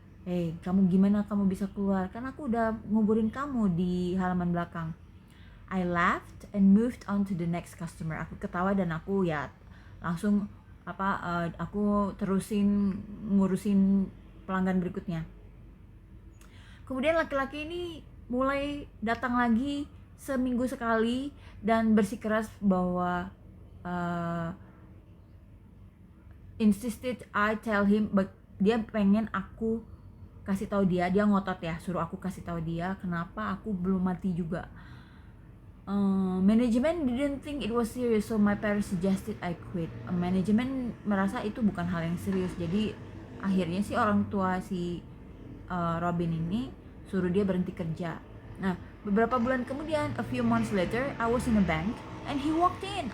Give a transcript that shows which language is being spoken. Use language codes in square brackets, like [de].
[id] Hey, kamu gimana kamu bisa keluar? Kan aku udah nguburin kamu di halaman belakang. [en] I laughed and moved on to the next customer. [id] Aku ketawa dan aku ya langsung aku terusin ngurusin pelanggan berikutnya. Kemudian laki-laki ini mulai datang lagi seminggu sekali dan bersikeras bahwa [en] insisted I tell him, [id] dia pengen aku kasih tahu dia ngotot ya, suruh aku kasih tahu dia kenapa aku belum mati juga. [en] Management didn't think it was serious, so my parents suggested I quit. [id] Manajemen merasa itu bukan hal yang serius, jadi akhirnya sih orang tua si Robin ini suruh dia berhenti kerja. [en] Nah, [id] beberapa bulan kemudian, [en] a few months later, I was in a bank and he walked in.